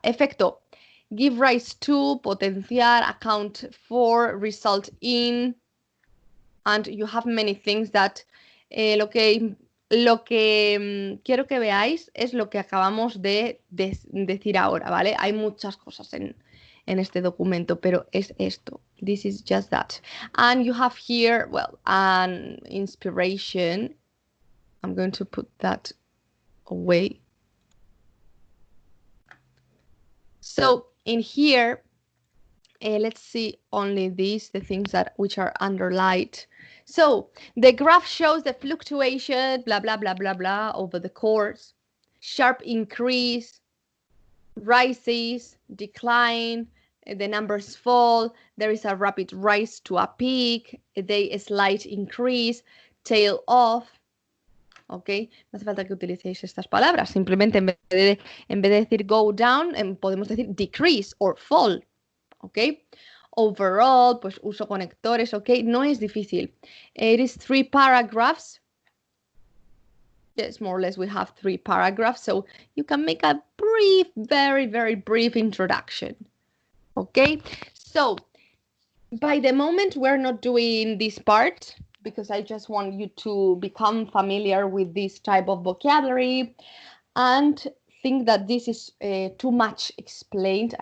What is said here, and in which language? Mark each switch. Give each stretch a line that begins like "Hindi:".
Spanish: Efecto, give rise to, potenciar, account for, result in,
English: and you have many things that
Spanish: lo que quiero que veáis es lo que acabamos de decir ahora, ¿vale? Hay muchas cosas en este documento, pero es esto.
English: This is just that. And you have here, well, an inspiration. I'm going to put that away. So in here, let's see only these, the things which are underlined. So the graph shows the fluctuation, blah, blah, blah, blah, blah, over the course, sharp increase, rises, decline, the numbers fall, there is a rapid rise to a peak, a slight increase, tail off. ¿Ok?
Spanish: No hace falta que utilicéis estas palabras, simplemente en vez de decir go down, podemos decir decrease or fall. ¿Ok? Overall, pues uso conectores, ¿ok? No es difícil.
English: It is 3 paragraphs. Yes, more or less we have 3 paragraphs, so you can make a brief, very, very brief introduction. ¿Ok? So, by the moment we're not doing this part, because I just want you to become familiar with this type of vocabulary and think that this is too much explained.